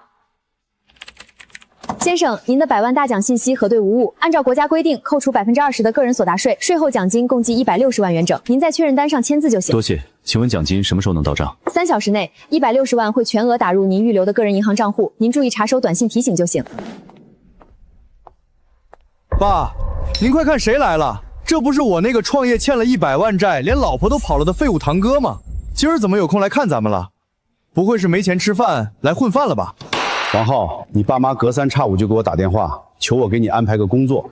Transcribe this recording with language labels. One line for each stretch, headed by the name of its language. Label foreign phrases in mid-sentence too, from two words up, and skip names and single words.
Chinese: 先生，您的100萬大獎信息核對無誤，按照國家規定扣除20%的個人所得稅，稅後獎金共計160萬元整。您在確認單上簽字就行。多謝，請問獎金什麼時候能到賬？3 小時內，160萬會全額打入您預留的個人銀行賬戶，您注意查收短信提醒就行。爸，您快看誰來了？這不是我那個創業欠了100萬債，連老婆都跑了的廢物堂哥嗎？今兒怎麼有空來看咱們了？不會是沒錢吃飯來混飯了吧？王浩，你爸媽隔3差5就給我打電話，求我給你安排個工作。